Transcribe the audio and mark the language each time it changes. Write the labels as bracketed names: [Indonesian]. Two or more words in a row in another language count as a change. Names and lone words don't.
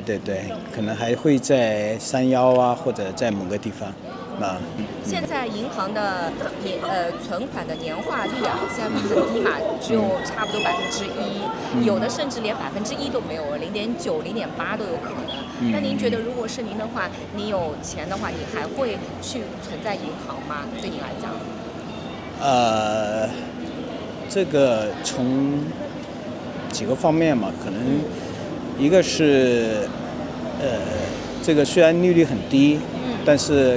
[Chinese] 可能還會在山腰啊，或者在某個地方。現在銀行的存款的年化率啊，現在很低嘛，只有差不多1%，有的甚至連1%都沒有，0.9、0.8都有可能。那您覺得，如果是您的話，你有錢的話，你還會去存在銀行嗎？對您來講？這個從幾個方面嘛，可能一個是這個雖然利率很低，但是